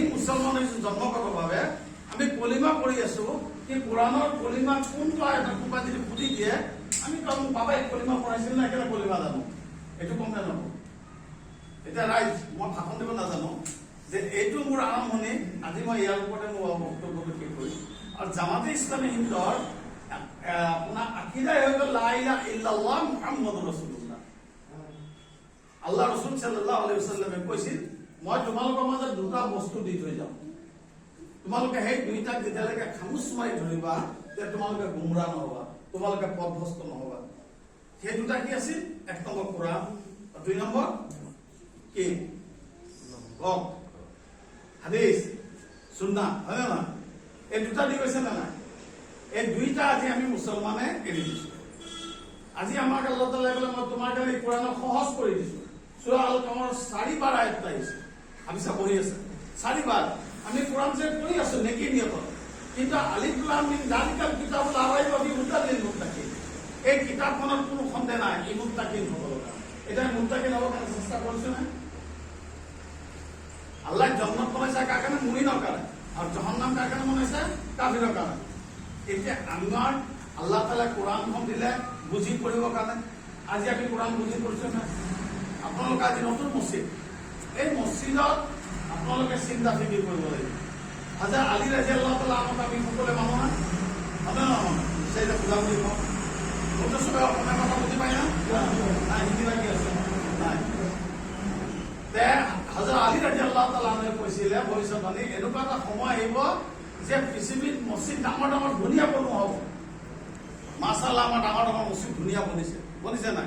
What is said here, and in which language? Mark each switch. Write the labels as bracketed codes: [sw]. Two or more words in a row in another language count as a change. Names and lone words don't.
[as] মুছলমান হৈছোঁ জন্মগতভাৱে আমি কলিমা পঢ়ি আছো কি কোৰআনৰ কলিমা কোনটো আয়াত কোনোবা যদি সুধি দিয়ে আমি কম বাবাই কলিমা পঢ়াইছিল না কেনে কলিমা জানো এইটো কম জানো এতিয়া ৰাইজ মই ভাষণ দিব নাজানো যে এইটো মোৰ আৰম্ভণি আজি মই ইয়াৰ ওপৰতে মোৰ বক্তব্যটো শেষ কৰিম আৰু জামাতে ইছলামী হিন্দৰ আপোনাৰ আকিদাই হৈ গ'ল [ar] لا إله إلا الله محمد رسول الله [as] আল্লাহ ৰাসূল [ar] صلى الله عليه وسلم [as] কৈছিল মই তোমালোকৰ মাজত দুটা বস্তু দি থৈ যাম তোমালোকে সেই দুইটাক যেতিয়ালৈকে খামুচ মাৰি ধৰিবা তেতিয়া তোমালোকে গুমৰাহ নহবা তোমালোকে পথভ্ৰষ্ট নহবা সেই দুটা কি আছিল? এক নম্বৰ কোৰআন, দুই নম্বৰ কি কওক হাদিছ সুন্নাহ, হয় না? এই দুটা দি গৈছে না নাই? এই দুইটা আজি আমি মুছলমানে এৰি দিছো। আজি আমাক আল্লাহ তাআলাই ক'লে মই তোমাৰ কাৰণে কোৰআনক সহজ কৰি দিছো। সূৰা আল কামাৰৰ 4 বাৰ আয়াত আহিছে, আমি পঢ়ি আছে 4 বাৰ। আমি কোৰআন যে পঢ়ি আছো নেকি নিয়ত, কিন্তু [ar] ألف لام ميم ذلك الكتاب لا ريب فيه هدى لل متقين, [as] এই কিতাপখনত কোনো সন্দেহ নাই এই মুত্তাকিন সকলৰ কাৰণে। এটা মুত্তাকিন হ'ব কাৰণে চেষ্টা কৰিছো না? আল্লাহ জান্নাত বনাইছে কাৰ কাৰণে? মুমিনৰ কাৰণে। আৰু জাহান্নাম কাৰ কাৰণে বনাইছে? কাফিৰৰ কাৰণে। এতিয়া আমাৰ আল্লাহ তাআলা কোৰআনখন দিলে বুজি পঢ়িবৰ কাৰণে। আজি আমি কোৰআন বুজি পঢ়িছো না? আপোনালোকে আজি নতুন মছজিদ, এই মছজিদত আপোনালোকে চিন্তা ফিকিৰ কৰিব লাগিব। হাজাৰ আলী [ar] رضي الله تعالى [as] আমাক আমি সকলোৱে মানো না? মানো না? সেইটা বুজা বুলি কওঁ। গোটেই চবে অসমীয়া কথা বুজি পায় না? নাই হিন্দী লাগি আছে নাই? তে হাজাৰ আলী [ar] رضي الله تعالى [as] কৈছিলে ভৱিষ্যতবাণী, এনেকুৱা এটা সময় আহিব যে পৃথিৱীত মছজিদ ডাঙৰ ডাঙৰ ধুনীয়া বনোৱা হ'ব। মাশাআল্লাহ আমাৰ ডাঙৰ ডাঙৰ মছজিদ ধুনীয়া বনিছে নাই?